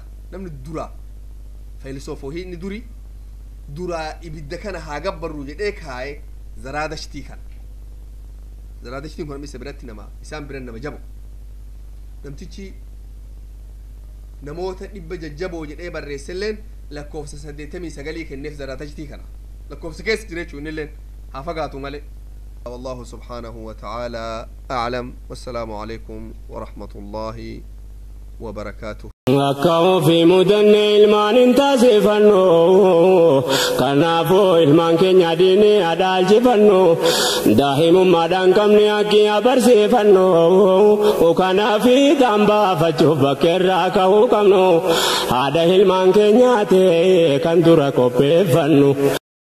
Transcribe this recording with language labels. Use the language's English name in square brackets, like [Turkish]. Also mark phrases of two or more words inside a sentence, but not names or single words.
[Oromo] namni dura feelisoofohii inni duraa ibidda kana haa gabbarru jedhee kaa'e Zaraadashtii kana. Zaraadashtiin kun isa biratti nama isaan biran nama jabo. namtichi namoota 100 jajjaboo jedhee barreesselleen lakkoofsa 89 kenneef Zaraadashtii kana. lakkoofsa keessa jira jechuun illeen haa fagaatu malee. [Arabic] والله سبحانه وتعالى أعلم والسلام عليكم ورحمة الله وبركاته. [Oromo] Akkam fi mudannee ilmaan hin taasifannu kanaafuu ilmaan keenya diinii adaalchifannu daa'imummaadhaan qabne akki abarsiifannu kanaaf itaan baafachuuf bakkeerraa ka'uu qabnu haadha ilmaan keenyaati kan dura qopheeffannu.